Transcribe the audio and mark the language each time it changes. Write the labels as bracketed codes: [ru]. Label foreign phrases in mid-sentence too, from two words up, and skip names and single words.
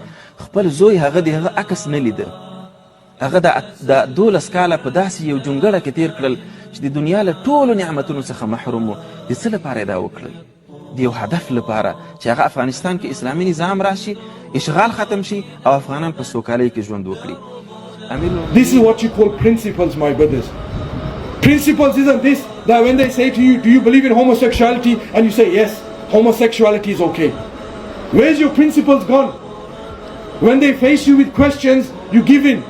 [ps] خپل زوی هغه د هغه عکس نه لیده، هغه د 12 کاله په داسې یو جونګړه کې تیر کړل چې د دنیا له ټولو نعمتونو څخه محروم و. د څه لپاره یې دا وکړل؟ د یو هدف لپاره چې هغه افغانستان کې اسلامي نظام راشي، اشغال ختم شي او افغانان په سوکالۍ کې ژوند وکړي. [en] This is what you call principles, my brothers. Principles isn't this, that when they say to you, do you believe in homosexuality? And you say, yes, homosexuality is okay. Where's your principles gone? When they face you with questions, you give in.